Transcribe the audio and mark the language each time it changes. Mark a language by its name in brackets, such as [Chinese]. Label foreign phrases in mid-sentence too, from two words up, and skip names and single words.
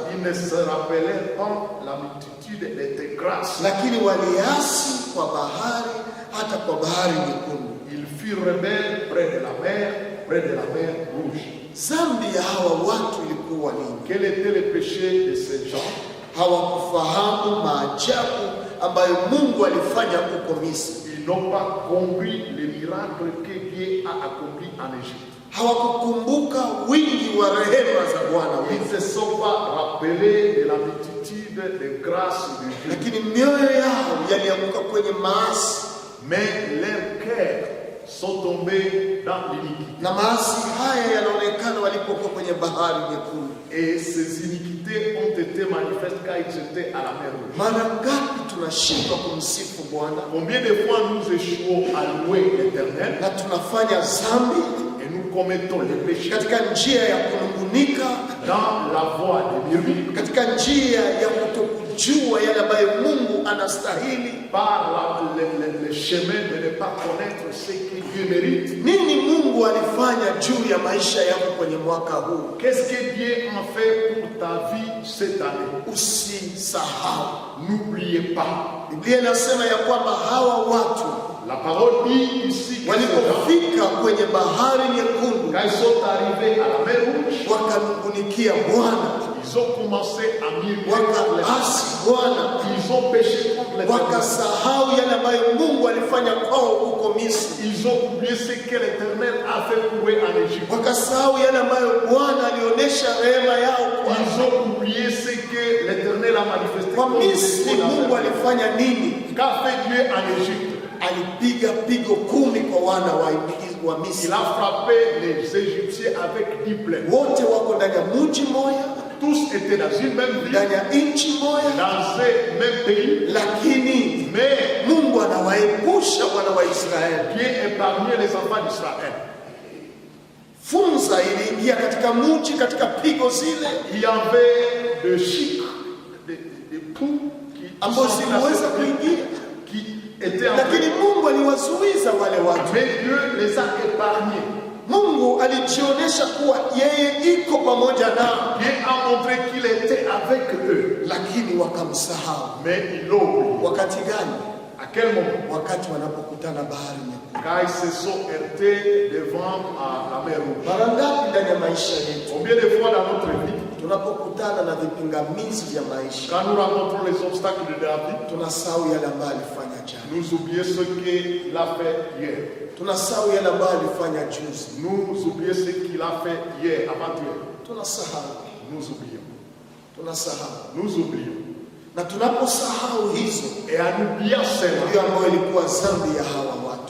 [French] Ils ne se rappelaient pas la multitude de tes grâces. [Swahili] lakini waliasi kwa bahari, hata kwa bahari nyekundu. [French] Ils furent rebelles près de la mer rouge. [Swahili] Dhambi ya hawa watu ilikuwa nini? [French] Quel était le péché de ces gens? [Swahili] Hawakufahamu maajabu ambayo Mungu alifanya huko Misri. [French] Ils n'ont pas compris les miracles que Dieu a accomplis en Égypte. [Swahili] Hawakukumbuka wingi wa rehema za Bwana [French] Ils [Swahili] wetu, [French] ne se sont pas rappelés de la multitude de grâces de Dieu. [Swahili] lakini mioyo yao yalianguka kwenye maasi, [French] Mais leurs cœurs sont tombés dans l'iniquité. [Swahili] na maasi haya yanaonekana walipokuwa kwenye bahari nyekundu. [French] Et ces iniquités ont été manifestes quand ils étaient à la mer rouge. [Swahili] Mara ngapi tunashindwa kumsifu Bwana [French] Combien de fois nous échouons à louer l'Éternel [Swahili] na tunafanya dhambi [French] et nous commettons les péchés [Swahili] katika njia ya kunungunika, [French] dans la voie de murmure, [Swahili] katika njia ya kutokujua yale ambayo Mungu anastahili, [French] par le chemin de ne pas connaître ce que Dieu mérite. [Swahili] nini Mungu alifanya juu ya maisha yako kwenye mwaka huu? [French] Qu'est-ce que Dieu a fait pour ta vie cette année? [Swahili] Usisahau. [French] N'oubliez pas. [Swahili] Biblia inasema ya kwamba hawa watu [French] La parole dit ici que [Swahili] walipofika kwenye bahari nyekundu, [French] quand ils sont arrivés à la mer Rouge, [Swahili] wakanungunikia Bwana, [French] ils ont commencé à murmurer, [Swahili] wakaasi Bwana, [French] ils ont péché contre l'Éternel. [Swahili] wakasahau yale ambayo Mungu alifanya kwao huko Misri, [French] Ils ont oublié ce que l'Éternel a fait pour eux en Égypte. [Swahili] wakasahau yale ambayo Bwana alionyesha rehema yao kwao. [French] Ils ont oublié ce que l'Éternel a manifesté. [Swahili] Kwa Misri Mungu alifanya nini? [French] Qu'a fait Dieu en Égypte? [Swahili] Alipiga pigo 10 kwa wana wa Misri. [French] Il a frappé les Égyptiens avec 10 plaies. [Swahili] Wote wako ndani ya mji moja, [French] Tous étaient dans une même ville, [Swahili] ndani ya nchi moja, [French] dans un même pays, [Swahili] lakini [French] mais [Swahili] Mungu anawaepusha wana wa Israeli. [French] Dieu épargnait les enfants d'Israël. [Swahili] Funza iliingia katika mji, katika pigo zile [French] Il y avait des chics, des poux [Swahili] ambazo ziliweza kuingia, [French] qui étaient en [Swahili] lakini Mungu aliwazuiza wale watu. [French] mais Dieu les a épargnés. [Swahili] Mungu alijionyesha kuwa yeye iko pamoja nao, [French] Dieu a montré qu'il était avec eux, [Swahili] lakini wakamsahau. [French] mais ils l'ont oublié. [Swahili] Wakati gani? [French] À quel moment? [Swahili] Wakati wanapokutana bahari nyekundu. [French] Quand ils se sont heurtés devant la mer Rouge. [Swahili] Mara ngapi ndani ya maisha yetu [French] Combien de fois dans notre vie, [Swahili] tunapokutana na vipingamizi vya maisha, [French] quand nous rencontrons les obstacles de la vie, [Swahili] tunasahau yale ambayo alifanya jana, [French] nous oublions ce qu'il a fait hier. [Swahili] tunasahau yale ambayo alifanya juzi, [French] Nous oublions ce qu'il a fait hier, avant-hier. [Swahili] tunasahau, [French] Nous oublions. [Swahili] tunasahau. [French] Nous oublions. [Swahili] Na tunaposahau hizo, [French] Et en oubliant cela, [Swahili] ndio ambayo ilikuwa dhambi ya hawa watu.